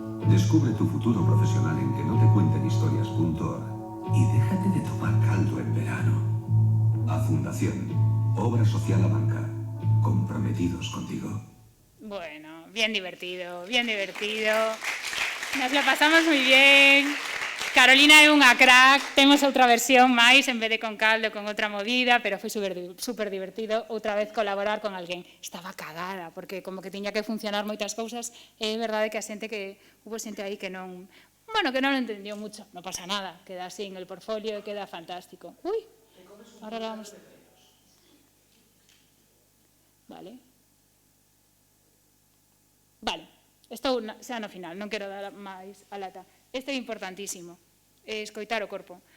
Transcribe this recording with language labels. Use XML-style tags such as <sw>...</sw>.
<es>Descubre tu futuro profesional en que no te cuenten historias.org y déjate de tomar caldo en verano. A Fundación Obra Social La Banca, comprometidos contigo. Bueno, bien divertido, bien divertido. Nos lo pasamos moi bien.</es> <gl>Carolina é unha crack, temos outra versión máis, en vez de con caldo, con outra movida, pero foi super divertido outra vez colaborar con alguén. Estaba cagada, porque como que tiña que funcionar moitas cousas, é verdade que a xente que hubo xente aí que non, bueno, que non</gl> <es>lo entendió mucho,</es> <gl>non pasa nada, queda así</gl> <es>en el portfolio</es> <gl>e queda fantástico.</gl> <es>Uy, ahora la vamos. Vale.</es> <gl>Vale, estou xa no final, non quero dar máis a lata. Isto é importantísimo, escoitar o corpo.</gl>